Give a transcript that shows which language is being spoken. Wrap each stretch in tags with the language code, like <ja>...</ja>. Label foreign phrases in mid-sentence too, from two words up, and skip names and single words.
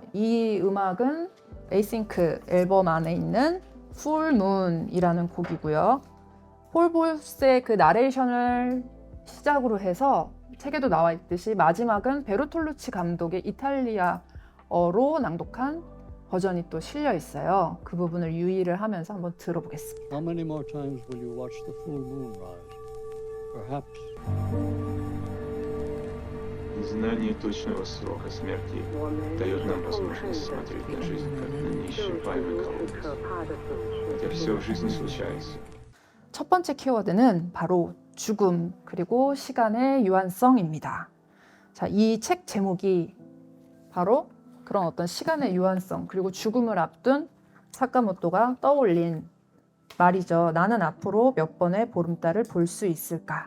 <ko>이 음악은 에이싱크 앨범 안에 있는 Full Moon이라는 곡이고요. 폴 볼스의 그 나레이션을 시작으로 해서 책에도 나와 있듯이 마지막은 베르톨루치 감독의 이탈리아어로 낭독한 버전이 또 실려 있어요. 그 부분을 유의를 하면서 한번 들어보겠습니다.</ko> <en>How many more times will you watch the full moon rise? Perhaps.</en> <ru>Знание точного срока смерти дает нам возможность смотреть на жизнь как на неисчерпаемый колодец, где все в жизни случается.</ru> <ko>첫 번째 키워드는 바로 죽음 그리고 시간의 유한성입니다. 자, 이 책 제목이 바로 그런 어떤 시간의 유한성 그리고 죽음을 앞둔 사카모토가 떠올린 말이죠. 나는 앞으로 몇 번의 보름달을 볼 수 있을까?</ko>